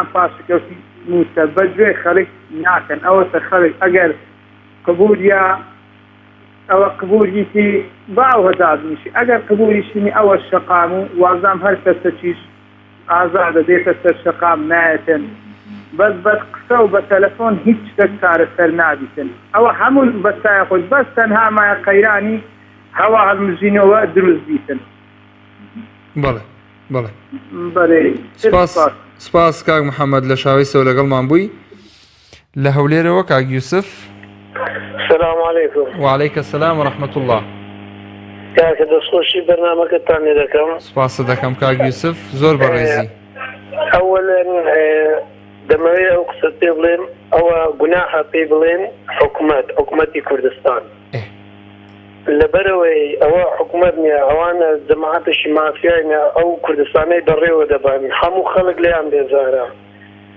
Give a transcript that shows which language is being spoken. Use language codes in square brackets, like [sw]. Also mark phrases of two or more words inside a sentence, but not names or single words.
[ckb] پاشکەوتی موچە بە گوێ خەڵک ناکەن ئەوەتە خەڵک ئەگەر قبولیە ئەوە قبولیتی باو هەدادنیشی ئەگەر قبولیشینی ئەوە شەقام و وازام هەر کەسە چیش ئازادە دێتە سەر شەقام نایەتن بەس بە قسە و بە تەلەفۆن هیچ شتێک چارەسەر نابیتن ئەوە هەموو بەستایە خۆی بەس تەنها مایە قەیرانی هەوا هەڵمژینەوە دروست بیتن بەڵێ سپاس کاک محەممەد لە شاوەیسەوە لەگەڵمان بووی لە هەولێرەوە کاک یوسف [ar] السلام عليكم وعليك السلام ورحمة الله [ckb] کاکە دەستخۆشی بەرنامەکەتان لێ دەکەم سپاس دەکەم کاک یوسف زۆر بەڕێزی ئەوەلەن دەمەوێت ئەو قسە پێ بڵێن ئەوە گوناحە پێی بڵێن حکوومەتی کوردستان لەبەرەوەی ئەوە حکوومەت نیە ئەوانە جەماعەتێکی مافیاینە ئەو کوردستانەی بەڕێوە دەبن هەموو خەڵک لێیان بێزارە